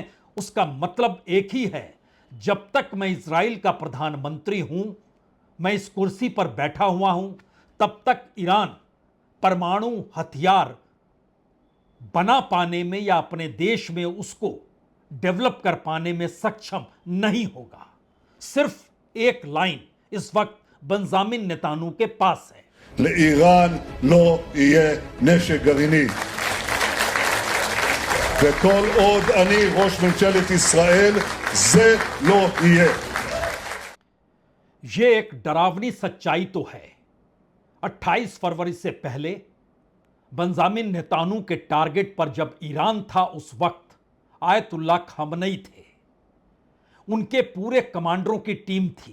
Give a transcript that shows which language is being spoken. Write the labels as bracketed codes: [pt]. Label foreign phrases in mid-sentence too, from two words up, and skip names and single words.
[hi] उसका मतलब एक ही है, जब तक मैं इजराइल का प्रधानमंत्री हूं, मैं इस कुर्सी पर बैठा हुआ हूं, तब तक ईरान परमाणु हथियार बना पाने में या अपने देश में उसको डेवलप कर पाने में सक्षम नहीं होगा। सिर्फ एक लाइन इस वक्त बेंजामिन नेतान्याहू के पास है, [he] לאיראן לא יהיה נשק גרעיני. וכל עוד אני ראש ממשלת ישראל, זה לא יהיה. [hi] ये एक डरावनी सच्चाई तो है। 28 फरवरी से पहले बेंजामिन नेतान्याहू के टारगेट पर जब ईरान था उस वक्त आयतुल्ला खामनेई थे, उनके पूरे कमांडरों की टीम थी।